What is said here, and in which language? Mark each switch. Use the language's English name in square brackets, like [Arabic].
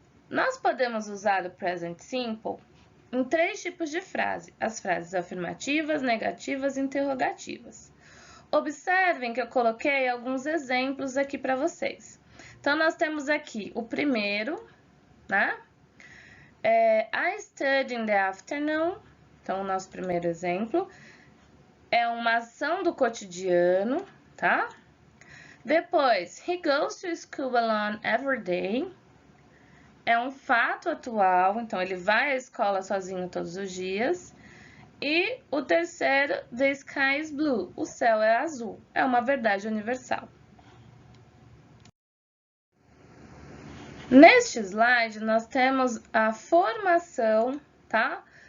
[Portuguese] Nós podemos usar o Present Simple em 3 tipos de frase: as frases afirmativas, negativas e interrogativas. Observem que eu coloquei alguns exemplos aqui para vocês. Então, nós temos aqui o primeiro, né? [English] I studied in the afternoon. [Portuguese] Então, o nosso primeiro exemplo é uma ação do cotidiano, tá? Depois, [English] he goes to school alone every day. [Portuguese] É um fato atual, então ele vai à escola sozinho todos os dias. E o terceiro, [English] the sky is blue, [Portuguese] o céu é azul, é uma verdade universal. Neste slide, nós temos a formação, tá?